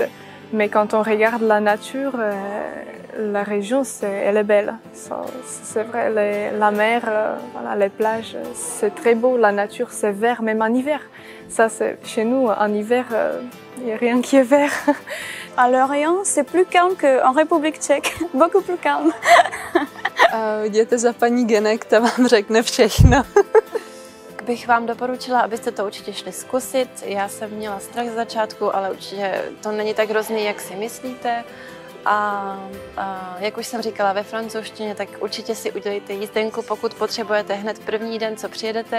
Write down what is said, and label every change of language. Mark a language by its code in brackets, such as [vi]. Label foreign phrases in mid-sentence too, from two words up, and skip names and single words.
[fr] Mais quand on regarde la nature, la région, elle est belle. C'est vrai, la mer, voilà, les plages, c'est très beau. La nature, c'est vert, même en hiver. Ça, chez nous, en hiver, il n'y a rien qui est vert. À Lorient, c'est plus calme qu'en République tchèque, beaucoup plus calme. [cs] Jděte za paní Genek, ta vám řekne všechno. Bych vám doporučila, abyste to určitě šli zkusit. Já jsem měla strach z začátku, ale určitě to není tak hrozný, jak si myslíte. A jak už jsem říkala ve francouzštině, tak určitě si udělejte jízdenku, pokud potřebujete hned první den, co přijedete.